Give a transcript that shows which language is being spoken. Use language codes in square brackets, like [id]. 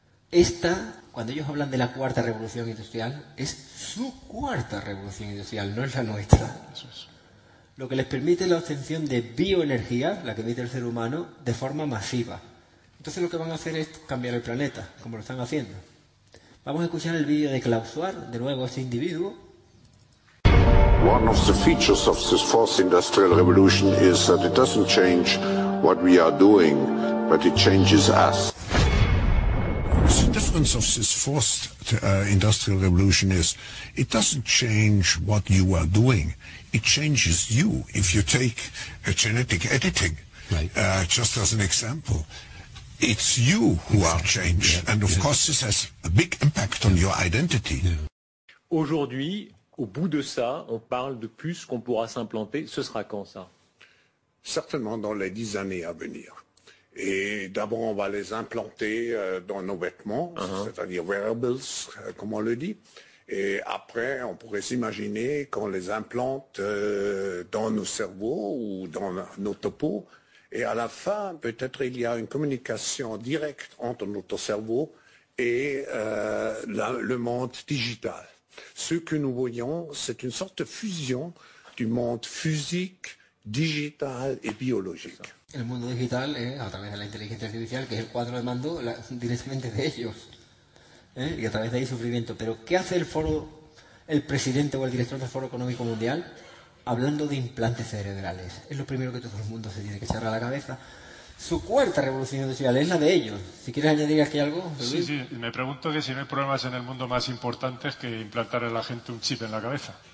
[es] Esta, cuando ellos hablan de la cuarta revolución industrial, es su cuarta revolución industrial, no es la nuestra. Eso es. Lo que les permite la obtención de bioenergía, la que emite el ser humano, de forma masiva. Entonces lo que van a hacer es cambiar el planeta, como lo están haciendo. Vamos a escuchar el vídeo de Klaus Schwab, de nuevo este individuo. [en] One of the features of this fourth industrial revolution is that it doesn't change what we are doing, but it changes us. The difference of this fourth industrial revolution is it doesn't change what you are doing. It changes you. If you take a genetic editing, just as an example, it's you who are changed. Yeah. And of course, this has a big impact on your identity. Yeah. [fr] Aujourd'hui, au bout de ça, on parle de puces qu'on pourra s'implanter. Ce sera quand, ça? Certainement dans les 10 années à venir. Et d'abord, on va les implanter dans nos vêtements, c'est-à-dire wearables, comme on le dit. Et après, on pourrait s'imaginer qu'on les implante dans nos cerveaux ou dans notre peau. Et à la fin, peut-être il y a une communication directe entre notre cerveau et le monde digital. Ce que nous voyons, c'est une sorte de fusion du monde physique, digital et biologique. Le monde digital est, à travers de l'intelligence artificielle, qui est le cadre de mando directement [es] de ellos. ¿Eh? Y a través de ahí sufrimiento. Pero ¿qué hace el foro, el presidente o el director del Foro Económico Mundial hablando de implantes cerebrales? Es lo primero que todo el mundo se tiene que echar a la cabeza. Su cuarta revolución industrial es la de ellos. Si quieres añadir aquí algo, ¿sabes? Sí, sí. Me pregunto que si no hay problemas en el mundo más importantes que implantar a la gente un chip en la cabeza.